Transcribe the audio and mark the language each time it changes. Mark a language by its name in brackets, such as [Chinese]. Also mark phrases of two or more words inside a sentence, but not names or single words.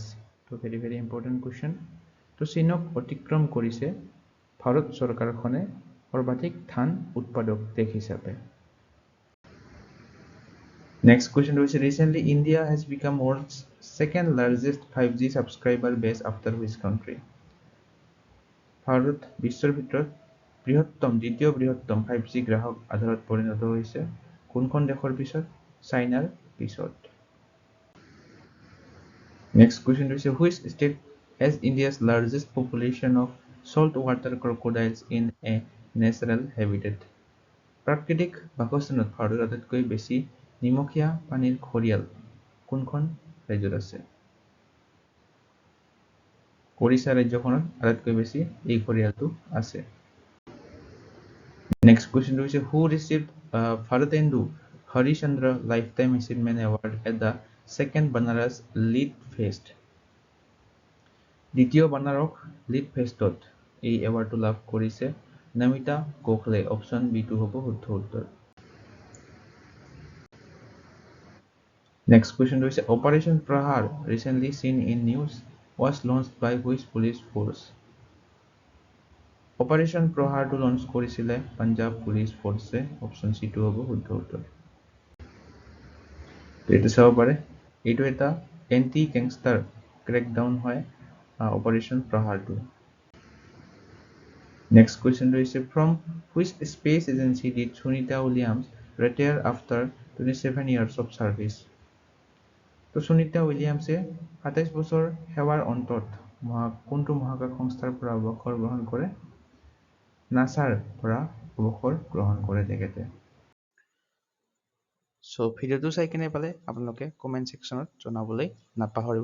[English] তো very very important question. [Assamese] তো চীনক অতিক্ৰম কৰিছে ভাৰত চৰকাৰখনে সৰ্বাধিক ধান উৎপাদক দেশ হিচাপে। [English] Next question is, recently India has become world's second largest 5G subscriber base after which country? [Assamese] ভাৰত বিশ্বৰ ভিতৰত দ্বিতীয় বৃহত্তম 5G গ্ৰাহক আধাৰত পৰিণত হৈছে কোনখন দেশৰ পিছত? চাইনাৰ পিছত। [English] Next question is, which state has India's largest population of saltwater crocodiles in a natural habitat? [Assamese] প্ৰাকৃতিক বাসস্থানত ভাৰতৰ আটাইতকৈ বেছি নিমখীয়া পানীৰ ঘৰিয়াল কোনখন ৰাজ্যত আছে? ওড়িশা ৰাজ্যখনত আটাইতকৈ বেছি এই ঘৰিয়ালটো আছে। [English] Next question is, who received Bharatendu Harishchandra Lifetime Achievement Award at the second Banaras Lit Fest? [Assamese] দ্বিতীয় বানাৰস লিট ফেষ্টত এই এৱাৰ্ডটো লাভ কৰিছে নমিতা গোখলে। [English] option B [Assamese] টো হ'ব শুদ্ধ উত্তৰ। [English] Next question is, Operation Prahar, recently seen in news, was launched by which police force? [Assamese] Operation Prahar to launch কৰিছিলে পাঞ্জাব পুলিচ ফৰ্চে। [English] option C [Assamese] টো হ'ব শুদ্ধ উত্তৰ। এইটো চাব পাৰে, এইটো এটা [English] anti gangster crackdown [Assamese] হয় অপাৰেশ্যন প্ৰহাৰটো। [English] Next question is, from which space agency did Sunita Williams retire after 27 years of service? [Assamese] তো সুনিতা উইলিয়ামছে 27 বছৰ সেৱাৰ অন্তত কোনটো মহাকাশ সংস্থাৰ পৰা অৱসৰ গ্ৰহণ কৰে? নাছাৰ পৰা অৱসৰ গ্ৰহণ কৰে তেখেতে। সো ভিডিওটো চাই কেনে পালে আপোনালোকে কমেন্ট সেকশনত জনাবলৈ নাপাহৰিব।